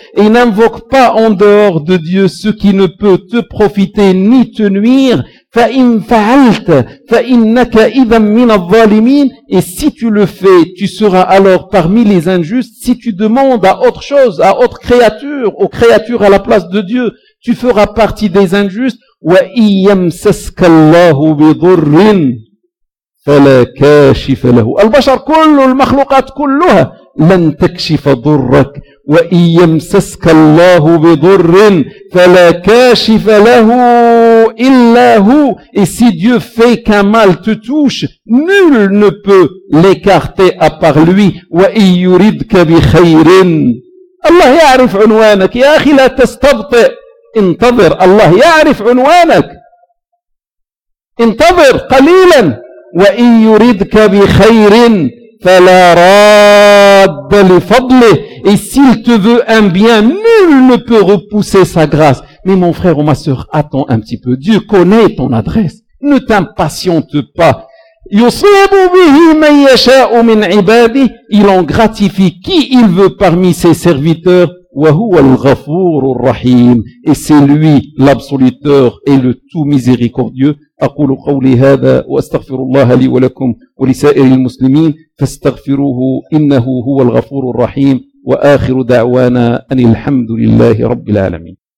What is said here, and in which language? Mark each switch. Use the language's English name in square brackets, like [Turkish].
[French] Et n'invoque pas en dehors de Dieu ce qui ne peut te profiter ni te nuire. [Arabic] فإن فعلت فإنك إذا من الظالمين. [French] Et si tu le fais, tu seras alors parmi les injustes. Si tu demandes à autre chose, à autre créature, aux créatures à la place de Dieu, tu feras partie des injustes. [Arabic] وإن يمسسك الله بضر فلا كاشف له. البشر كل المخلوقات كلها لن تكشف ضرك. وإن يمسسك الله بضر فلا كاشف له إلا هو. [French] Et si Dieu fait qu'un mal te touche, nul ne peut l'écarter à part lui. [Arabic] وإن يردك بخير. الله يعرف عنوانك يا أخي لا تستبطئ. انتظر. الله يعرف عنوانك. انتظر قليلا. وإن يردك بخير فلا راد لفضله. [French] Et s'il te veut un bien, nul ne peut repousser sa grâce. Mais mon frère ou ma sœur, attends un petit peu. Dieu connaît ton adresse. Ne t'impatiente pas. [Arabic] يصيب به من يشاء من عباده. [French] Il en gratifie qui il veut parmi ses serviteurs. [Arabic] وهو الغفور الرحيم. [French] Et c'est lui l'absoluteur et le tout miséricordieux. [Arabic] أقول قولي هذا وأستغفر الله لي ولكم ولسائر المسلمين فاستغفروه إنه هو الغفور الرحيم وآخر دعوانا أن الحمد لله رب العالمين.